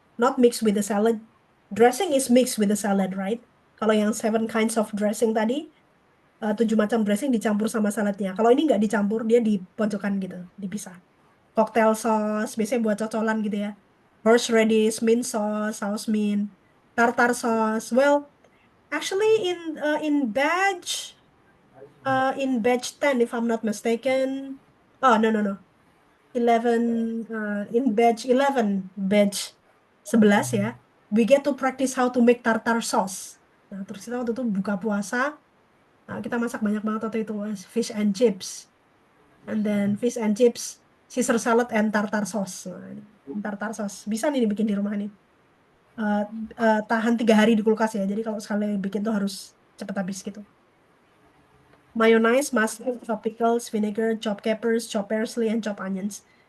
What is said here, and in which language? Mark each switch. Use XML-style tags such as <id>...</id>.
<en>Not mixed with the salad. Dressing is mixed with the salad, right?</en> <id>Kalau yang 7 kinds of dressing tadi, 7 macam dressing dicampur sama saladnya. Kalau ini nggak dicampur, dia di pojokan gitu, dipisah. Cocktail sauce, biasanya buat cocolan gitu ya. Horseradish, mint sauce, saus mint, tartar sauce.</id> <en>Well, actually in batch 10, if I'm not mistaken. Oh, no. 11 in batch 11, batch 11 ya. We get to practice how to make tartar sauce.</en> <id>Nah, terus kita waktu itu buka puasa. Nah, kita masak banyak banget waktu itu, fish and chips.</id> <en>And then fish and chips, Caesar salad and tartar sauce.</en> <id>Nah, tartar sauce bisa nih dibikin di rumah nih. Tahan 3 hari di kulkas ya. Jadi kalau sekali bikin tuh harus cepet habis gitu.</id> <en>Mayonnaise, mustard, chopped pickles, vinegar, chopped capers, chopped parsley, and chopped onions.</en>